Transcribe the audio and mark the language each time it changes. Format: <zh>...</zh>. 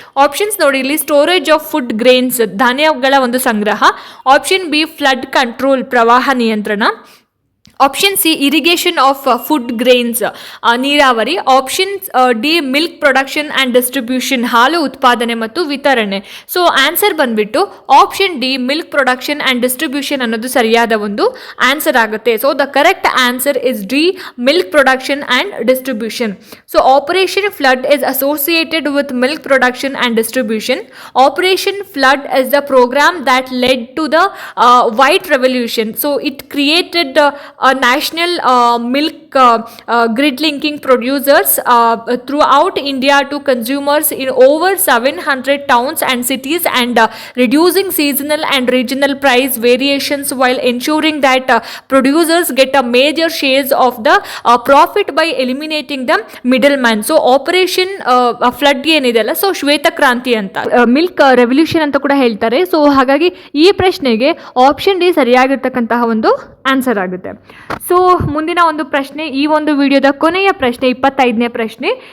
<kn>Options ನೋಡಿ, ಇಲ್ಲಿ storage of food grains, ಧಾನ್ಯಗಳ ಒಂದು ಸಂಗ್ರಹ, ಆಪ್ಷನ್ ಬಿ ಫ್ಲಡ್ ಕಂಟ್ರೋಲ್, ಪ್ರವಾಹ ನಿಯಂತ್ರಣ, option C irrigation of food grains, ನೀರಾವರಿ, option D milk production and distribution, ಹಾಲು ಉತ್ಪಾದನೆ ಮತ್ತು ವಿತರಣೆ. ಸೊ ಆನ್ಸರ್ ಬಂದ್ಬಿಟ್ಟು option D milk production and distribution ಅನ್ನೋದು ಸರಿಯಾದ ಒಂದು ಆನ್ಸರ್ ಆಗುತ್ತೆ.</kn> <en>So the correct answer is the milk production and distribution. So Operation Flood is associated with milk production and distribution. Operation Flood is the program that led to the white revolution. So it created a national milk grid linking producers throughout India to consumers in over 700 towns and cities, and reducing seasonal and regional price variations while ensuring that producers get a major shares of the profit by eliminating the middleman.</en> <kn>So operation flood ಏನಿದೆಯಲ್ಲ, so ಶ್ವೇತ ಕ್ರಾಂತಿ ಅಂತ, milk revolution ಅಂತ ಕೂಡ ಹೇಳ್ತಾರೆ. So ಹಾಗಾಗಿ ಈ ಪ್ರಶ್ನೆಗೆ option D ಸರಿಯಾಗಿರ್ತಕ್ಕಂತಹ ಒಂದು ಆನ್ಸರ್ ಆಗುತ್ತೆ. ಸೊ ಮುಂದಿನ ಒಂದು ಪ್ರಶ್ನೆ, ಈ ಒಂದು ವಿಡಿಯೋದ ಕೊನೆಯ ಪ್ರಶ್ನೆ, 25ನೇ ಪ್ರಶ್ನೆ.</kn>